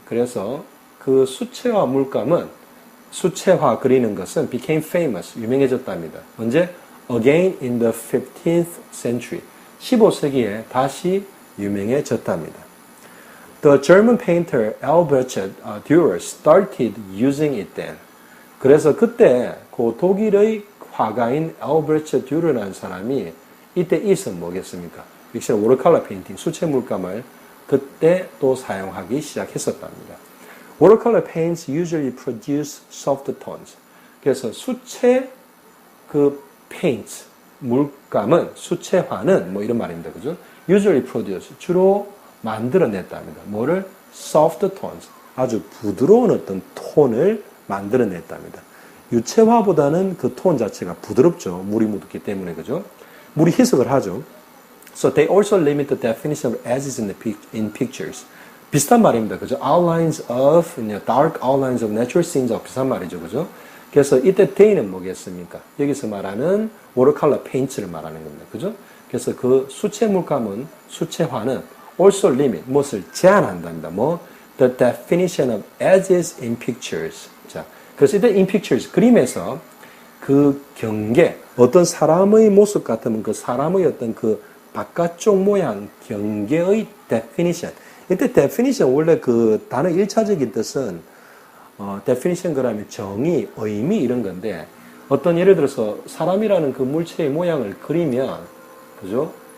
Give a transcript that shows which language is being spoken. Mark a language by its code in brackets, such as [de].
[ko] 그래서 그 수채화 물감은 수채화 그리는 것은 [en] became famous, [ko] 유명해졌답니다. 언제? [en] Again in the 15th century. [ko] 15세기에 다시 유명해졌답니다. [en] The German painter Albert Dürer started using it then. [ko] 그래서 그때 그 독일의 화가인 Albert Dürer라는 사람이 이때 있은 뭐겠습니까? 역시 [en] watercolor painting, [ko] 수채 물감을 그때 또 사용하기 시작했었답니다. [en] Watercolor paints usually produce soft tones. [ko] 그래서 수채 [en] paints, [ko] 물감은, 수채화는 이런 말입니다. 그죠? [en] Usually produce, [ko] 주로 만들어냈답니다. 뭐를? [en] Soft tones, [ko] 아주 부드러운 어떤 톤을 만들어냈답니다. 유채화보다는 그 톤 자체가 부드럽죠. 물이 묻었기 때문에, 그죠? 물이 희석을 하죠. [en] So they also limit the definition of edges in pictures. [ko] 비슷한 말입니다. 그죠? [en] Outlines of, dark outlines of natural scenes. [ko] 비슷한 말이죠. 그죠? 그래서 이때 they는 뭐겠습니까? 여기서 말하는 [en] watercolor paints [ko] 를 말하는 겁니다. 그죠? 그래서 그 수채 물감은, 수채화는 [en] also limit, [ko] 무엇을 제한한답니다. [en] the definition of as is in pictures. [ko] 자, 그래서 이때 in pictures, 그림에서 그 경계, 어떤 사람의 모습 같으면 그 사람의 어떤 그 바깥쪽 모양, 경계의 definition. 이때 definition, 원래 그 단어 1차적인 뜻은, definition 그러면 정의, 의미 이런 건데, 어떤 예를 들어서 사람이라는 그 물체의 모양을 그리면, 그죠?